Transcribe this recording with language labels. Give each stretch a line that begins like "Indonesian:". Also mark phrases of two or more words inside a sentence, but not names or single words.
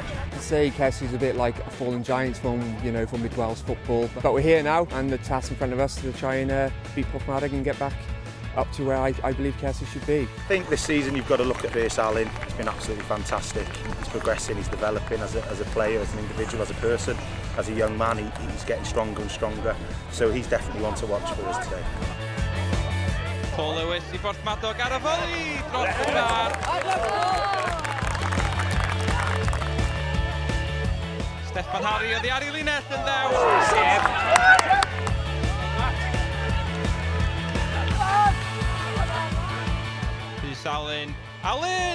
English: I'd say Caersws is a bit like a fallen giants from mid-Wales football, but we're here now and the task in front of us to try and beat Porthmadog and get back up to where I believe Caersws should be. I think this season you've got to look at Ardal. He's been absolutely fantastic. He's progressing, he's developing as a player, as an individual, as a person, as a young man. He's getting stronger and stronger. So he's definitely one to watch for us today.
Welsh: Paul Lewis I Porthmadog ar y volley dros y bar. Steffan Harry oedd I ar ei linell yn ddew. Rhys Alun. Alun!